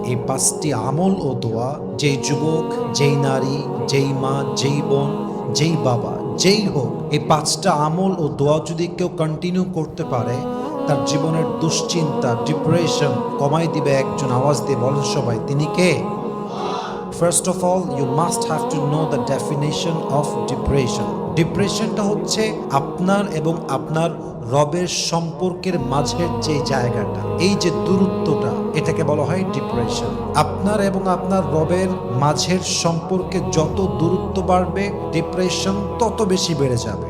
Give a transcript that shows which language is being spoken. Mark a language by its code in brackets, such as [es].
[bn] এই 5টি আমল ও দোয়া যেই যুবক, যেই নারী, যেই মা, যেই বোন, যেই বাবা, যেই হোক, এই 5টা আমল ও দোয়া যদি কেউ কন্টিনিউ করতে পারে, তার জীবনের দুশ্চিন্তা, ডিপ্রেশন কমাই দিবে একজন। আওয়াজ দিয়ে বলেন সবাই, তিনি কে? [en] First of all, you must have to know the definition of depression. [bn] ডিপ্রেশনটা হচ্ছে আপনার এবং আপনার রবের সম্পর্কের মাঝের যে জায়গাটা, এই যে দূরত্বটা, এটাকে বলা হয় ডিপ্রেশন। আপনার এবং আপনার রবের মাঝের সম্পর্কে যত দূরত্ব বাড়বে, ডিপ্রেশন তত বেশি বেড়ে যাবে।